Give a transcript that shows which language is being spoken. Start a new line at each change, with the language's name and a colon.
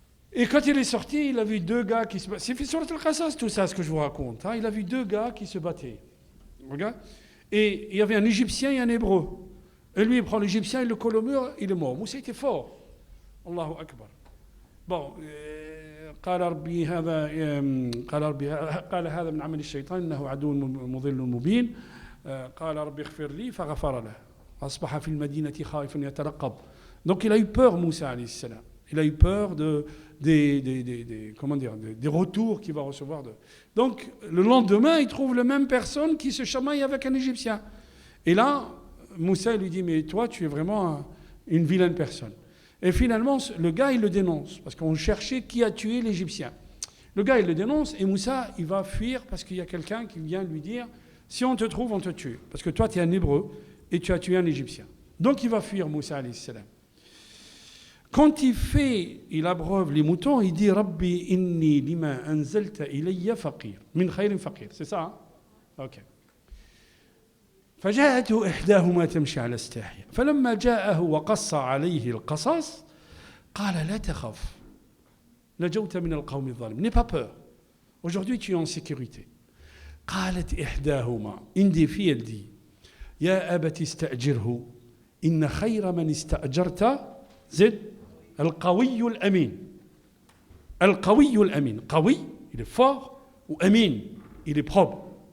French: Et quand il est sorti, il a vu deux gars qui se battaient. C'est sur le Qasas tout ça, ce que je vous raconte. Hein? Il a vu deux gars qui se battaient. Regarde. Et il y avait un Égyptien et un Hébreu. Et lui, il prend l'Égyptien, il le colle au mur, il est mort. Moussa était fort. Allahu Akbar. Bon.
Arabic: قال ربي هذا من عمل الشيطان إنه عدو مضل مبين قال ربي اغفر لي فغفر له أصبح في المدينة خائفا يترقب.
French: Donc il a eu peur, Moussa alayhi salam. Il a eu peur des retours qu'il va recevoir. Donc, le lendemain, il trouve la même personne qui se chamaille avec un Égyptien. Et là, Moussa lui dit, mais toi, tu es vraiment une vilaine personne. Et finalement, le gars, il le dénonce, parce qu'on cherchait qui a tué l'Égyptien. Le gars, il le dénonce, et Moussa, il va fuir, parce qu'il y a quelqu'un qui vient lui dire, si on te trouve, on te tue. Parce que toi, tu es un Hébreu, et tu as tué un Égyptien. Donc, il va fuir, Moussa alayhi salam. Quand il abreuve les moutons, il dit
Arabic: Rabbi inni lima anzalta ilayya faqir. Min khayrin faqir.
French: C'est ça, hein? Ok.
Arabic: فجاءته إحداهما تمشي على استحياء فلما جاءه وقص عليه القصص قال لا تخف نجوت من القوم الظالمين.
French: N'aie pas peur. Aujourd'hui, tu es en sécurité.
Arabic: قالت إحداهما.
French: Une des filles, elle dit
Arabic: يا أبت استأجره Inna khayra man ista'jarta zid al-qawiyyul amin. Al-qawiyyul amin.
French: Qawi, il est fort, ou amin, il est propre.